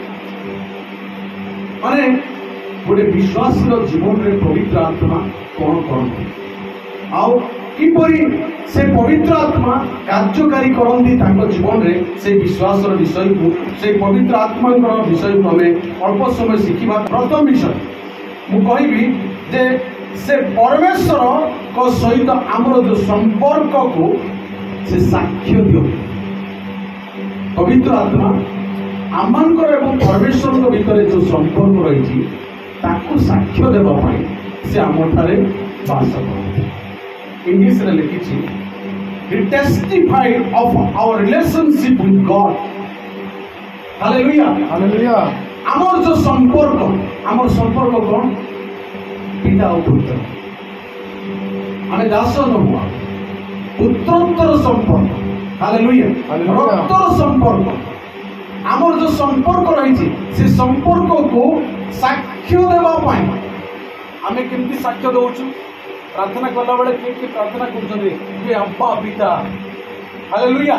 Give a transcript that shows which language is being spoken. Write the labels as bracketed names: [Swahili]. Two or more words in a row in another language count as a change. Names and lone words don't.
[Odia] ମାନେ ଗୋଟେ ବିଶ୍ୱାସୀର ଜୀବନରେ ପବିତ୍ର ଆତ୍ମା କ'ଣ କରନ୍ତି ଆଉ କିପରି ସେ ପବିତ୍ର ଆତ୍ମା କାର୍ଯ୍ୟକାରୀ କରନ୍ତି ତାଙ୍କ ଜୀବନରେ ସେ ବିଶ୍ୱାସର ବିଷୟକୁ ସେ ପବିତ୍ର ଆତ୍ମାଙ୍କର ବିଷୟକୁ ଆମେ ଅଳ୍ପ ସମୟ ଶିଖିବା ପ୍ରଥମ ବିଷୟ ମୁଁ କହିବି ଯେ ସେ ପରମେଶ୍ୱରଙ୍କ ସହିତ ଆମର ଯୋଉ ସମ୍ପର୍କକୁ ସେ ସାକ୍ଷ୍ୟ ଦିଅନ୍ତି ପବିତ୍ର ଆତ୍ମା ଆମମାନଙ୍କର ଏବଂ ପରମେଶ୍ୱରଙ୍କ ଭିତରେ ଯୋଉ ସମ୍ପର୍କ ରହିଛି ତାକୁ ସାକ୍ଷ୍ୟ ଦେବା ପାଇଁ ସେ ଆମଠାରେ ବାସ କରନ୍ତି ଇଂଲିଶରେ ଲେଖିଛି [English] He testified of our relationship with God. Hallelujah. [Odia] ହାଲେଲୁୟା ଆମର ଯୋଉ ସମ୍ପର୍କ କ'ଣ ପିତା ଓ ପୁତ୍ର ଆମେ ଦାସ ନୁହଁ ପୁତ୍ରୋତ୍ତର ସମ୍ପର୍କ ହାଲେଲୁୟା ହାଲେଲୁୟା। ରକ୍ତର ସମ୍ପର୍କ ଆମର ଯୋଉ ସମ୍ପର୍କ ରହିଛି ସେ ସମ୍ପର୍କକୁ ସାକ୍ଷ୍ୟ ଦେବା ପାଇଁ ଆମେ କେମିତି ସାକ୍ଷ୍ୟ ଦଉଛୁ ପ୍ରାର୍ଥନା କଲା ବେଳେ କିଏ କିଏ ପ୍ରାର୍ଥନା କରୁଛନ୍ତି ଯେ ଆବ୍ବା ପିତା ହାଲେଲୁୟା